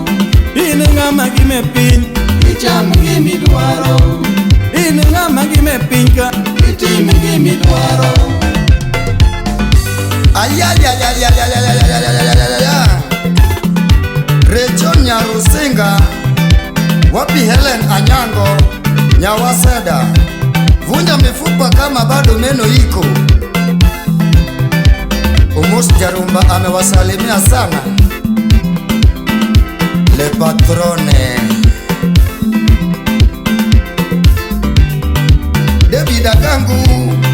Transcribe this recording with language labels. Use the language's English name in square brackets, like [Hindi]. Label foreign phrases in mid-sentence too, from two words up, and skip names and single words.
[Luo (Kenya and Tanzania)] In ng'ama gime piny Icham gimidwaro In ng'ama gime piny ka Itim gimidwaro [Swahili] Ayayayayayayayayayayayaya Recho Nyarusinga Wapi Helen Anyango Nyawaseda Vunja mifupa kama bado meno iko Umus Jarumba amewasalimia sana Le Patrone David Agangu